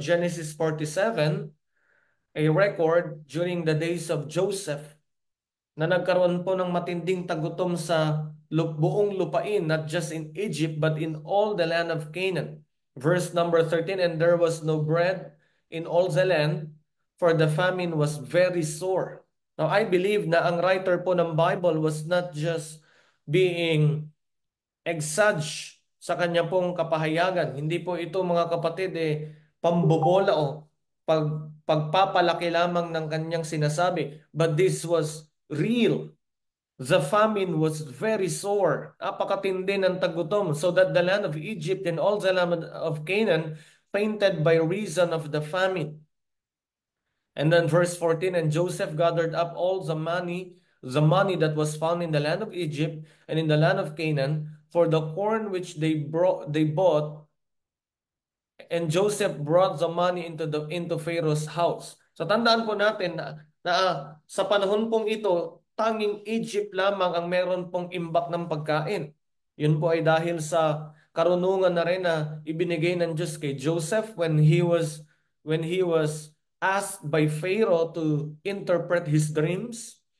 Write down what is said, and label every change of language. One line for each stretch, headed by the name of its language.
English: Genesis 47, a record during the days of Joseph
Filipino: na nagkaroon po ng matinding tagutom sa buong lupain,
English: not just in Egypt, but in all the land of Canaan. Verse number 13, "And there was no bread in all the land, for the famine was very sore." Now, I believe na ang writer po ng Bible was not just being exage
Filipino: sa kanya pong kapahayagan. Hindi po ito mga kapatid pambobola o pagpapalaki lamang ng kanyang sinasabi.
English: But this was real. The famine was very sore.
Filipino: Napakatindi ng tagutom,
English: so that the land of Egypt and all the land of Canaan fainted by reason of the famine. And then verse 14, and Joseph gathered up all the money that was found in the land of Egypt and in the land of Canaan, for the corn which they bought, and Joseph brought the money into Pharaoh's house.
Filipino: So tandaan po natin na sa panahon pong ito, tanging Egypt lamang ang meron pong imbak ng pagkain. Yun po ay dahil sa karunungan na rin na ibinigay ng Diyos kay Joseph
English: when he was asked by Pharaoh to interpret his dreams.